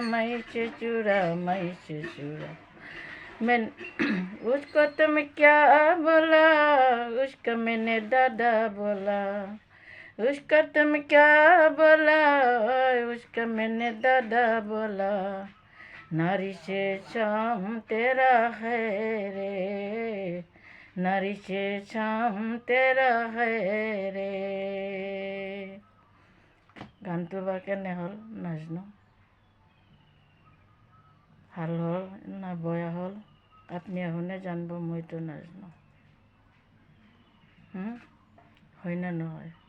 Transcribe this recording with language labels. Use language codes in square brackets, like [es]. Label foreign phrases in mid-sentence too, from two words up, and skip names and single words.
[hi] मैं उसको तुम क्या बोला उसको मैंने दादा बोला उसका तुम क्या बोला उसका मैंने दादा बोला नारी से शाम तेरा है रे नारी से शाम तेरा है रे। [as] গানটো বা কেনে হ'ল নাজানো। ভাল হ'ল না বেয়া হ'ল আপুনি শুনে জানিব, মইতো নাজানো। হয় না নহয়?